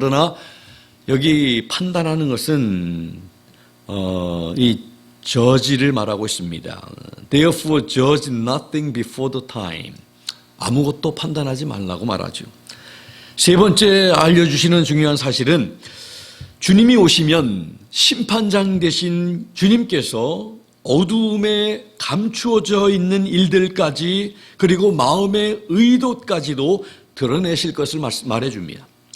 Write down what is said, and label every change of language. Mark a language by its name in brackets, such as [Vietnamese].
[Korean] 그러나 여기 판단하는 것은 이 judge를 말하고 있습니다. [English] Therefore judge nothing before the time. [Korean] 아무것도 판단하지 말라고 말하죠. 세 번째 알려주시는 중요한 사실은 주님이 오시면 심판장 되신 주님께서 어두움에 감추어져 있는 일들까지 그리고 마음의 의도까지도 드러내실 것을 말해줍니다.